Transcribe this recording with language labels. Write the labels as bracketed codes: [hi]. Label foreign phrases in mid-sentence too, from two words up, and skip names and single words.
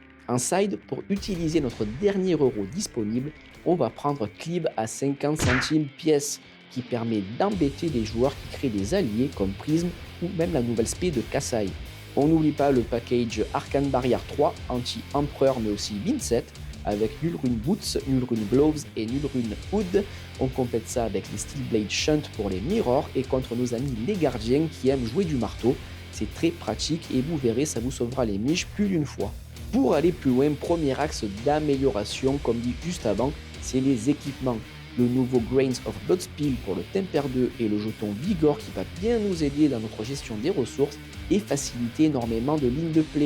[fr] En side, pour utiliser notre dernier euro disponible, on va prendre Clib à 50 centimes pièce, qui permet d'embêter des joueurs qui créent des alliés comme Prism ou même la nouvelle spé de Kassai. On n'oublie pas le package Arcane Barrière 3, anti-empereur mais aussi Vincent, avec Null Rune Boots, Null Rune Gloves et Null Rune Hood. On complète ça avec les Steel Blade Shunt pour les mirrors et contre nos amis les gardiens qui aiment jouer du marteau. C'est très pratique et vous verrez, ça vous sauvera les miches plus d'une fois. Pour aller plus loin, premier axe d'amélioration, comme dit juste avant, c'est les équipements. Le nouveau Grains of Bloodspill pour le Temper 2 et le jeton Vigor qui va bien nous aider dans notre gestion des ressources et faciliter énormément de lignes de play.